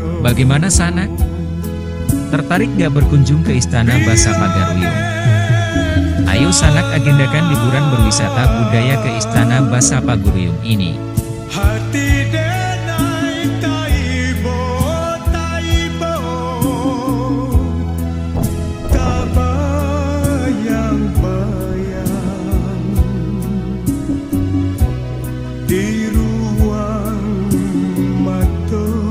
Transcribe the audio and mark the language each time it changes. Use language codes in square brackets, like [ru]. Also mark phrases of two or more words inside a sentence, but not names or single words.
[id] Bagaimana Sanak? Tertarik gak berkunjung ke Istana Basa Pagaruyung? Ayo Sanak agendakan liburan berwisata budaya ke Istana Basa Pagaruyung ini. [min] Hati denai taibo, taibo, tak bayang-bayang di ruang mata.